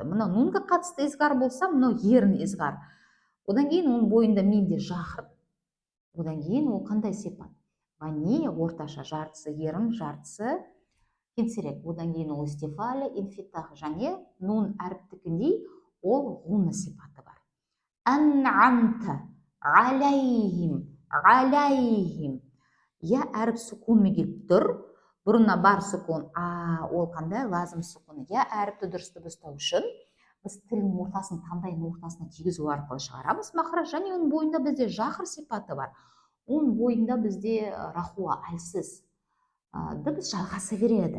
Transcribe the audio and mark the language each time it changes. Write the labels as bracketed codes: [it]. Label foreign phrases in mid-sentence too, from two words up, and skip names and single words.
[kk] Мына нунға қатысты изғар болса, мынау ерін изғар. Одан кейін оның бойында мимде жахыр. Одан кейін ол қандай сипат? Вани орташа, жартысы ерін, жартысы кеңсірек. Одан кейін ол истифаля, инфитах және нун әріптікіндей ол ғуна сипаты бар. [ar] أنعمت عليهم، عليهم. [kk] Я әріп сукунмен келіп тұр. Бұрына бар сукун, ол қандай? Лазым сукуны. Я әріпті дұрыс дыбыстау үшін біз тілдің ортасын таңдайдың ортасына тигізу арқылы шығарамыз махраж, және оның бойында бізде жахыр сипаты бар. Оның бойында бізде рахуа, әлсіз дыбыс жалғаса береді.